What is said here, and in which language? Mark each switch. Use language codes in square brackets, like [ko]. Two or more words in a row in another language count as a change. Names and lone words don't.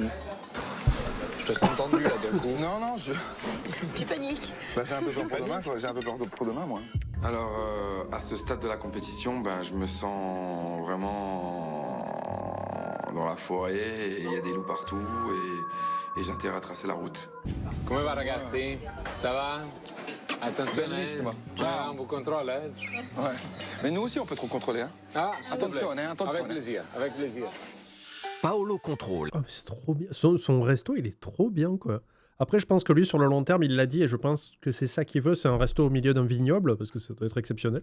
[fr] Je te sens tendu là d'un coup. Non, Tu paniques. bah, j'ai un peu peur pour demain, quoi. J'ai un peu peur pour demain, moi. Alors, à ce stade de la compétition, ben, je me sens vraiment dans la forêt, et il y a des loups partout, et j'ai intérêt à tracer la route. [it] Come va ragazzi? [fr] Ça va? [it] Attenzione, Bellissimo. [fr] on vous contrôle. Ouais. Mais nous aussi, on peut trop contrôler, hein. Ah, s'il vous plaît. [it] Attenzione. [fr] Avec plaisir, avec plaisir. Paolo contrôle. Oh, mais c'est trop bien. Son resto, il est trop bien, quoi. Après, je pense que lui, sur le long terme, il l'a dit, et je pense que c'est ça qu'il veut, c'est un resto au milieu d'un vignoble, parce que ça doit être exceptionnel.